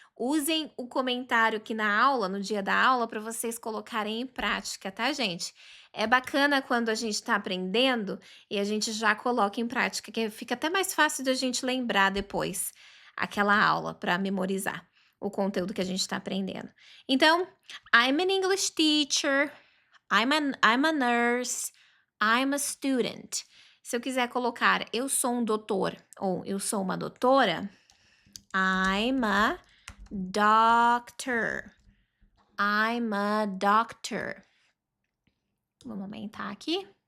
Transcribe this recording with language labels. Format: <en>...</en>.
<pt>Usem o comentário aqui na aula, no dia da aula, para vocês colocarem em prática, tá, gente? É bacana quando a gente está aprendendo e a gente já coloca em prática, que fica até mais fácil de a gente lembrar depois aquela aula para memorizar o conteúdo que a gente está aprendendo. Então,</pt> <en>I'm an English teacher. I'm a nurse. I'm a student.</en> <pt>Se eu quiser colocar eu sou um doutor ou eu sou uma doutora,</pt> <en>I'm a doctor. I'm a doctor.</en> <pt>Vamos aumentar aqui.</pt>